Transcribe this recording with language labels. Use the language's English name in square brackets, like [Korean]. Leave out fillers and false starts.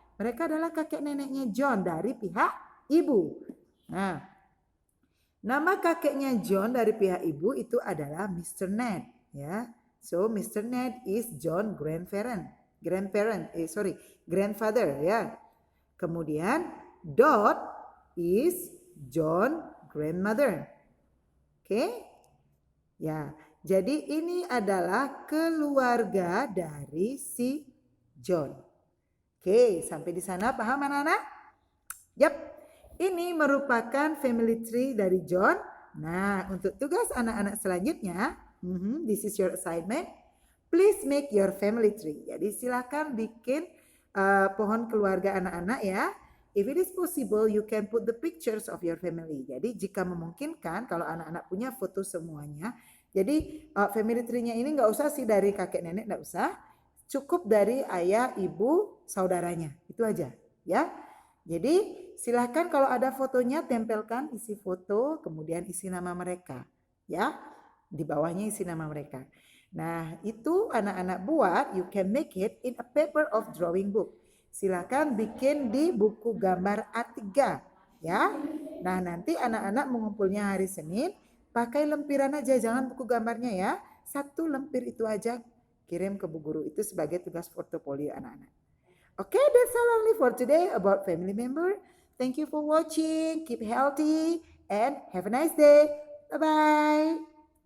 [Indonesian] Mereka adalah kakek neneknya John dari pihak ibu. Nah, nama kakeknya John dari pihak ibu itu adalah Mr. [English] Ned ya. So Mr. Ned is John grandfather ya. Kemudian Dot is John grandmother. Oke? [Indonesian] Ya, jadi ini adalah keluarga dari si John. Oke, sampai di sana paham anak-anak? Yap, ini merupakan family tree dari John. Nah, untuk tugas anak-anak selanjutnya, [English] this is your assignment. Please make your family tree. [Indonesian] Jadi silakan bikin pohon keluarga anak-anak ya. [English] If it is possible, you can put the pictures of your family. [Indonesian] Jadi jika memungkinkan, kalau anak-anak punya foto semuanya, jadi family tree-nya ini nggak usah sih dari kakek nenek, nggak usah. Cukup dari ayah, ibu, saudaranya. Itu aja ya. Jadi silahkan kalau ada fotonya tempelkan isi foto, kemudian isi nama mereka. Ya, di bawahnya isi nama mereka. Nah itu anak-anak buat, [English] you can make it in a paper of drawing book. [Indonesian] Silakan bikin di buku gambar A3 ya. Nah nanti anak-anak mengumpulnya hari Senin pakai lempiran aja, jangan buku gambarnya ya. 1 lemper itu aja kirim ke Bu Guru. Itu sebagai tugas portofolio anak-anak. [English] Okay, that's all only for today about family member. Thank you for watching. Keep healthy and have a nice day. Bye-bye.